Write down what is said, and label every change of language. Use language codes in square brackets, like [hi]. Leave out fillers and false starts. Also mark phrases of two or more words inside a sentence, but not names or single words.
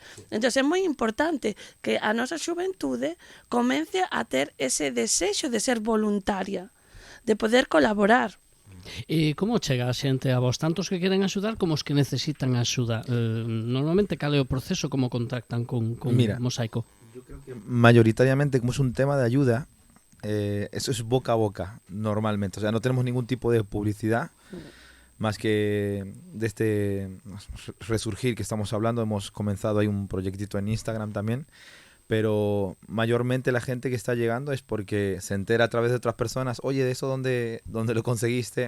[gl] Entonces, é moi importante que a nosa xuventude comece a ter ese desexo de ser voluntaria, de poder colaborar. E como chega a xente a vos, tantos que queren axudar como os que necesitan axuda? Normalmente, cal é o proceso, como contactan con Mosaico? [es] Yo creo que mayoritariamente, como es un tema de ayuda, eso es boca a boca, normalmente. O sea, no tenemos ningún tipo de publicidad, más que de este resurgir que estamos hablando. Hemos comenzado, hay un proyectito en Instagram también, pero mayormente la gente que está llegando es porque se entera a través de otras personas: oye, de eso dónde lo conseguiste.